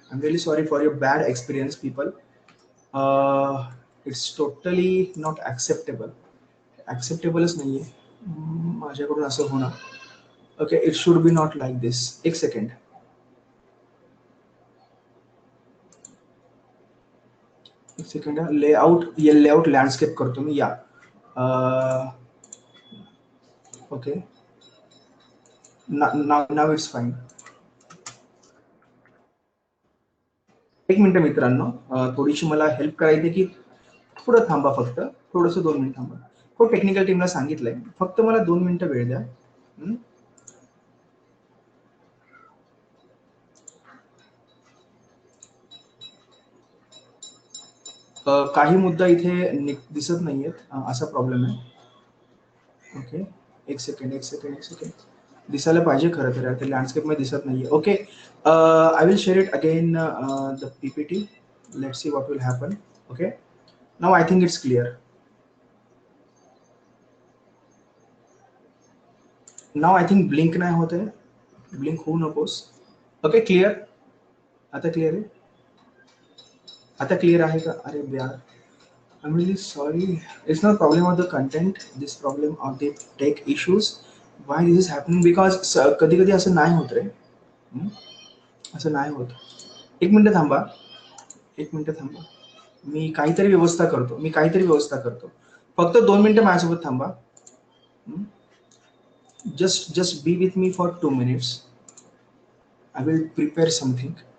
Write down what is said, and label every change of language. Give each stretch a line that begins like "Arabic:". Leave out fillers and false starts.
English: I'm really sorry for your bad experience, people. It's totally not acceptable.
Marathi: Acceptableच नाहीये माझ्याकडून असं होणं.
English: Okay, it should be not like this.
Marathi: एक second. Layout landscape करतो मी. या okay,
English: Now it's fine.
Marathi: एक minute मित्रांनो, थोडीशी मला हेल्प करायची की थोडं थांबा, फक्त थोडंसं 2 मिनिट थांबा. हो, टेक्निकल टीमला सांगितलंय, फक्त मला 2 मिनिटं वेळ द्या. काही मुद्दा इथे दिसत नाहीयेत, असा प्रॉब्लेम आहे. ओके, एक सेकंड. दिसायला पाहिजे खरं तर, ते लँडस्केप मध्ये दिसत नाहीये.
English: Okay, I will share it again the PPT. Let's see what will happen. Okay, now I think it's clear. Now I think blink
Marathi: नाही होत आहे. ब्लिंक होऊ नकोस. Okay, clear. आता क्लिअर आहे? आता क्लिअर आहे का?
Hindi: अरे यार,
English: I'm really sorry. It's not problem of the content. This problem of the tech issues. Why this is happening?
Marathi: Because कधी कधी असं नाही होत रे. असं नाही होत. एक मिनिट थांबा. मी काहीतरी व्यवस्था करतो. फक्त 2 मिनिटं माझ्यासोबत थांबा.
English: Just be with me for 2 minutes. I will prepare something.